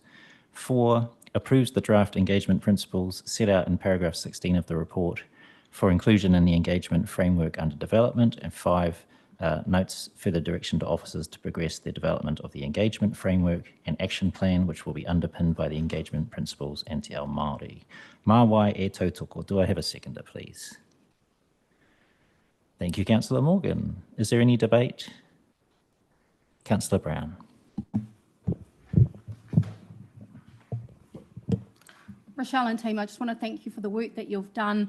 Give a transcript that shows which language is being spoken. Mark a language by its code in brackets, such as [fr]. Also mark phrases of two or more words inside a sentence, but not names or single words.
[en] 4, approves the draft engagement principles set out in paragraph 16 of the report for inclusion in the engagement framework under development. And 5, notes further direction to officers to progress the development of the engagement framework and action plan, which will be underpinned by the engagement principles and [mi] Te Ao Māori. Mā wai e tautoko. [en] Do I have a seconder, please? Thank you, Councillor Morgan. Is there any debate? Councillor Brown. Rochelle and team, I just want to thank you for the work that you've done.